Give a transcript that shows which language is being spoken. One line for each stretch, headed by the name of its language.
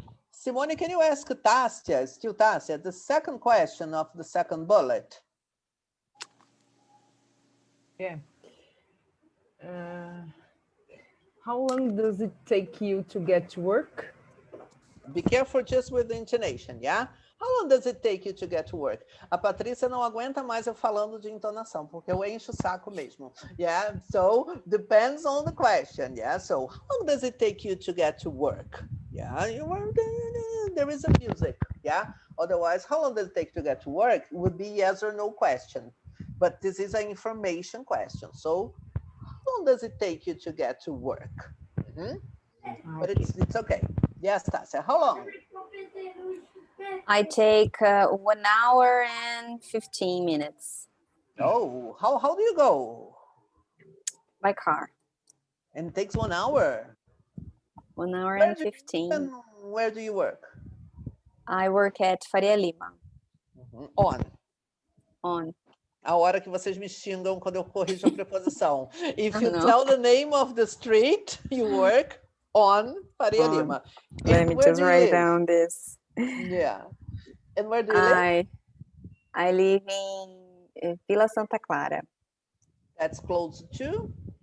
English: Simone, can you ask Tasia, still Tasia, the second question of the second bullet? Yeah. How long does it take you to get to work? Be careful just with the intonation, yeah? How long does it take you to get to work?
Portuguese: A Patrícia não aguenta mais eu falando de entonação, porque eu encho o saco mesmo.
English: Yeah, so depends on the question, yeah? So how long does it take you to get to work? Yeah, there is a music, yeah? Otherwise, how long does it take to get to work would be yes or no question. But this is an information question. So how long does it take you to get to work? But it's okay. Yes, Tasia, how long? I take 1 hour and 15 minutes. Oh, how do you go? By car. And it takes 1 hour? 1 hour and 15. Where do you work? I work at Faria Lima. On.
Portuguese: A hora que vocês me xingam quando eu corrijo a preposição.
English: If you tell the name of the street, you work on Faria Lima. Let me just write down this. Yeah. And where do you live? I live in Vila Santa Clara. That's close to?